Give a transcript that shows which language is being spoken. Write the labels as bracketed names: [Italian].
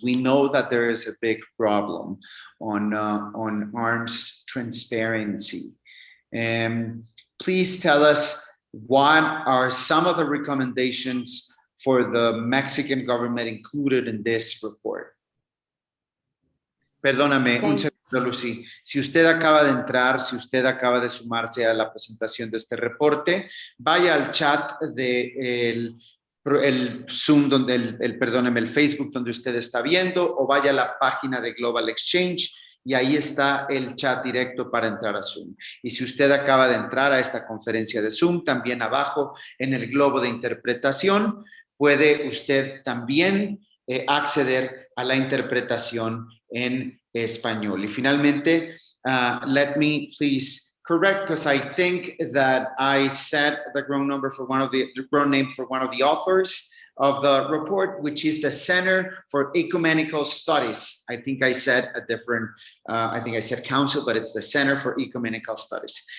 [English] We know that there is a big problem on arms transparency. Please tell us what are some of the recommendations for the Mexican government included in this report. [Spanish] Perdóname, un segundo, Lucy. Si usted acaba de entrar, si usted acaba de sumarse a la presentación de este reporte, vaya al chat de el Zoom, perdóneme, el Facebook donde usted está viendo, o vaya a la página de Global Exchange y ahí está el chat directo para entrar a Zoom. Y si usted acaba de entrar a esta conferencia de Zoom, también abajo en el globo de interpretación, puede usted también acceder a la interpretación en español. Y finalmente, [English] let me please correct, because I think that I said the grown number for one of the grown name for one of the authors of the report, which is the Center for Ecumenical Studies. I think I said a different, I think I said council, but it's the Center for Ecumenical Studies.